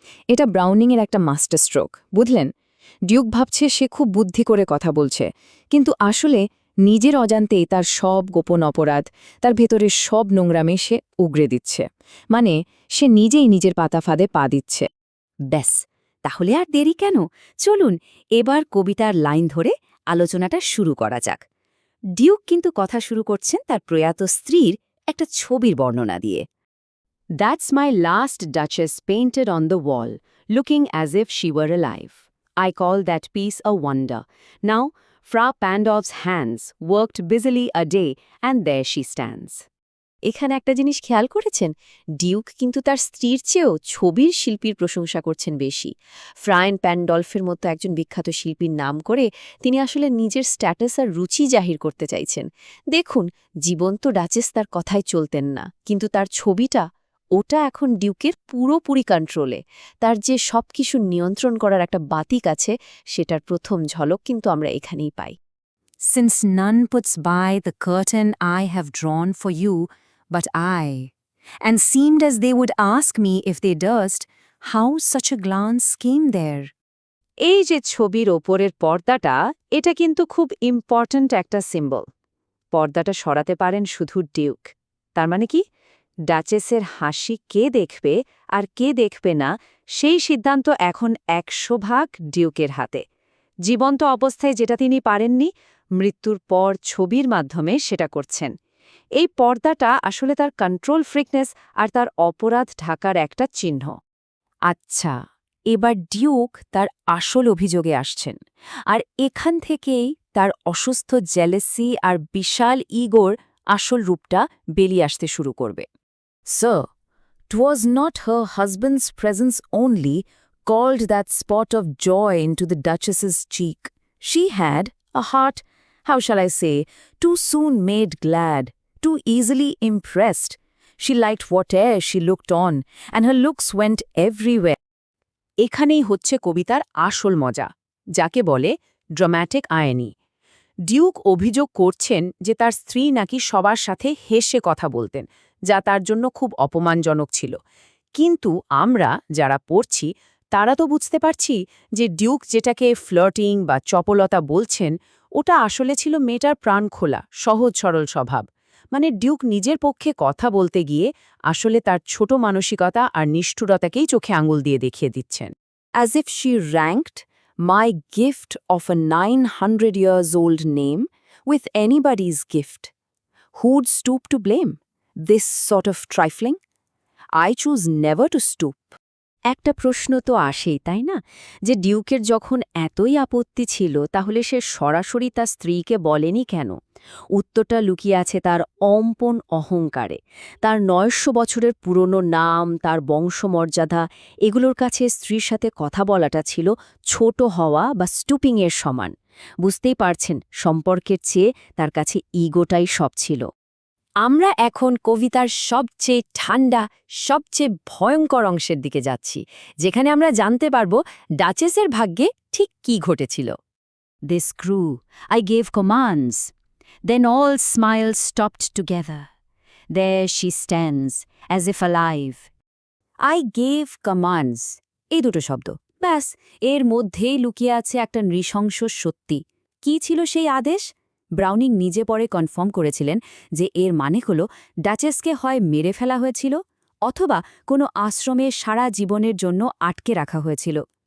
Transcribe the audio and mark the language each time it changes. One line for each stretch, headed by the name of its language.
Bangla: এটা ব্রাউনিংয়ের একটা master stroke, বুঝলেন? ডিউক ভাবছে সে খুব বুদ্ধি করে কথা বলছে, কিন্তু আসলে নিজের অজান্তেই তার সব গোপন অপরাধ, তার ভেতরের সব নোংরামে সে উগরে দিচ্ছে। মানে সে নিজেই নিজের পাতা ফাঁদে পা দিচ্ছে। ব্যাস, তাহলে আর দেরি কেন? চলুন এবার কবিতার লাইন ধরে আলোচনাটা শুরু করা যাক। ডিউক কিন্তু কথা শুরু করছেন তার প্রয়াত স্ত্রীর একটা ছবির বর্ণনা দিয়ে।
English: That's my last duchess painted on the wall, looking as if she were alive. I call that piece a wonder. Now, Fra Pandolf's hands worked busily a day, and there she stands.
Bangla: এখানে একটা জিনিস খেয়াল করেছেন, Duke কিন্তু তার স্ত্রীর চেয়েও ছবির শিল্পীর প্রশংসা করছেন বেশি। ফ্রায়েন প্যান্ডলফের মতো একজন বিখ্যাত শিল্পীর নাম করে তিনি আসলে নিজের স্ট্যাটাস আর রুচি জাহির করতে চাইছেন। দেখুন, জীবন্ত ডাচেস তার কথায় চলতেন না, কিন্তু তার ছবিটা, ওটা এখন ডিউকের পুরোপুরি কন্ট্রোলে। তার যে সবকিছু নিয়ন্ত্রণ করার একটা বাতিক আছে, সেটার প্রথম ঝলক কিন্তু আমরা এখানেই পাই।
English: Since none puts by the curtain I have drawn for you, but I, and seemed as they would ask me if they durst, how such a glance came there.
Bangla: এই যে ছবির ওপরের পর্দাটা, এটা কিন্তু খুব ইম্পর্ট্যান্ট একটা সিম্বল। পর্দাটা সরাতে পারেন শুধু ডিউক। তার মানে কি, ডাচেসের হাসি কে দেখবে আর কে দেখবে না, সেই সিদ্ধান্ত এখন ১০০% ডিউকের হাতে। জীবন্ত অবস্থায় যেটা তিনি পারেননি, মৃত্যুর পর ছবির মাধ্যমে সেটা করছেন। এই পর্দাটা আসলে তার কন্ট্রোল ফ্রিকনেস আর তার অপরাধ ঢাকার একটা চিহ্ন। আচ্ছা, এবার ডিউক তার আসল অভিযোগে আসছেন, আর এখান থেকেই তার অসুস্থ জেলেসি আর বিশাল ইগোর আসল রূপটা বেরিয়ে আসতে শুরু করবে।
English: Sir, 'twas not her husband's presence only called that spot of joy into the Duchess's cheek. She had a heart, how shall I say, too soon made glad, too easily impressed. She liked whate'er she looked on, and her looks went everywhere.
Bangla: এখানেই হচ্ছে কবিতার আসল মজা, যাকে বলে dramatic আয়নি। Duke অভিযোগ করছেন যে তার স্ত্রী নাকি সবার সাথে হেসে কথা বলতেন, যা তার জন্য খুব অপমানজনক ছিল। কিন্তু আমরা যারা পড়ছি তারা তো বুঝতে পারছি যে ডিউক যেটাকে ফ্লার্টিং বা চপলতা বলছেন, ওটা আসলে ছিল মেয়েটার প্রাণ খোলা, সহজ সরল স্বভাব। মানে ডিউক নিজের পক্ষে কথা বলতে গিয়ে আসলে তার ছোট মানসিকতা আর নিষ্ঠুরতাকেই চোখে আঙুল দিয়ে দেখিয়ে দিচ্ছেন।
English: As if she ranked my gift of a 900 years old name with anybody's gift. Who'd stoop to blame this sort of trifling? I choose never to stoop.
Bangla: একটা প্রশ্ন তো আসেই, তাই না, যে ডিউকের যখন এতই আপত্তি ছিল, তাহলে সে সরাসরি তার স্ত্রীকে বলেনি কেন? উত্তরটা লুকিয়ে আছে তার অম্পন অহংকারে। তার ৯০০ বছরের পুরনো নাম, তার বংশমর্যাদা, এগুলোর কাছে স্ত্রীর সাথে কথা বলাটা ছিল ছোট হওয়া বা স্টুপিংয়ের সমান। বুঝতেই পারছেন, সম্পর্কের চেয়ে তার কাছে ইগোটাই সব ছিল। আমরা এখন কবিতার সবচেয়ে ঠান্ডা, সবচেয়ে ভয়ঙ্কর অংশের দিকে যাচ্ছি, যেখানে আমরা জানতে পারব ডাচেসের ভাগ্যে ঠিক কী ঘটেছিল।
English: This grew. I gave commands. Then all smiles stopped together. There she stands, as if alive. I gave commands.
Bangla: এই দুটো শব্দ, ব্যাস, এর মধ্যেই লুকিয়ে আছে একটা নৃশংস সত্যি। কী ছিল সেই আদেশ? ব্রাউনিং নিজে পরে কনফার্ম করেছিলেন যে এর মানে হল ডাচেসকে হয় মেরে ফেলা হয়েছিল অথবা কোনো আশ্রমে সারা জীবনের জন্য আটকে রাখা হয়েছিল।